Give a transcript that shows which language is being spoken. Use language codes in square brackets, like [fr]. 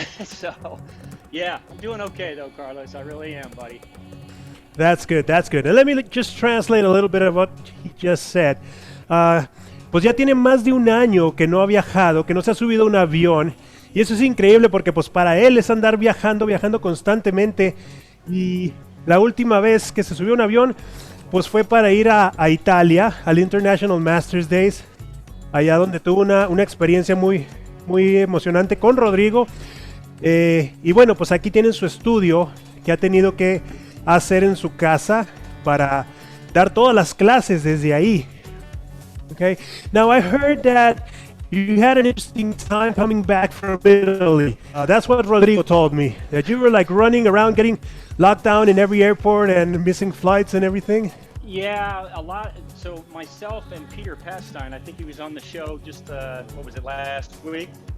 [en] So yeah, I'm doing okay though, Carlos. I really am, buddy. That's good, that's good. And let me just translate a little bit of what he just said. [es] Pues ya tiene más de un año que no ha viajado, que no se ha subido a un avión. Y eso es increíble porque pues para él es andar viajando constantemente. Y la última vez que se subió a un avión, pues fue para ir a Italia, al International Masters Days. Allá donde tuvo una experiencia muy emocionante con Rodrigo. Y bueno, pues aquí tienen su estudio que ha tenido que hacer en su casa para dar todas las clases desde ahí. [en] Okay. Now I heard that you had an interesting time coming back from Italy. That's what Rodrigo told me. That you were like running around, getting locked down in every airport and missing flights and everything. Yeah, a lot. So myself and Peter Pastine, I think he was on the show just what was it, last week?